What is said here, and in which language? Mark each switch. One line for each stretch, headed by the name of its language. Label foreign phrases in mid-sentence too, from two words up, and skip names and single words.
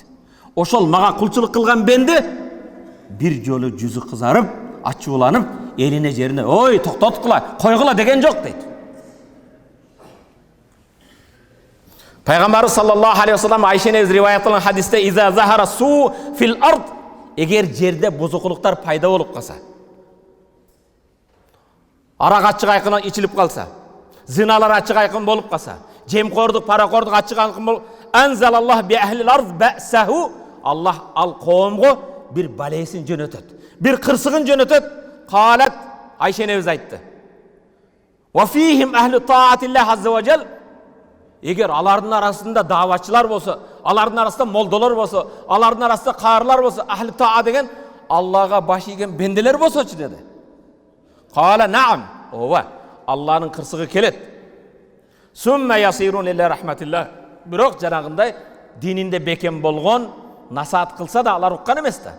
Kyrgyz: Ошол мага кулчулук кылган бенде бир жолу жүзү кызарып, ачууланып, элине жерине, ой, токтоткула, койгула деген жок дейт. Пайгамбарыбыз
Arabic: صلى الله عليه وسلم
Kyrgyz: Айшенебиз риваят кылган хадисте,
Arabic: إذا ظهر السوء في الأرض,
Kyrgyz: эгер жерде бузукулуктар пайда болуп калса, арак ачык айкын ичилип калса, зыналар ачык айкын болуп калса, жемкордук, паракордук ачык айкын болуп,
Arabic: أنزل الله بأهل الأرض بأسه,
Kyrgyz: Аллах ал коомго бир балесин жөнөтөт, бир кырсыгын жөнөтөт. Калат, Айшенебиз айтты.
Arabic: وفيهم أهل طاعة الله عز وجل,
Kyrgyz: эгер алардын арасында даватчылар болсо, алардын арасында молдолор болсо, алардын арасында каарлар болсо,
Arabic: أهل طاعة
Kyrgyz: деген Аллага баш ийген бенделер болсочу деди.
Arabic: قال نعم,
Kyrgyz: ооба, Алланын кырсыгы келет.
Arabic: ثم يصيرون إلى رحمة الله.
Kyrgyz: Бирок жанагындай дининде бекем болгон, насаат кылса да алар уккан эмес да.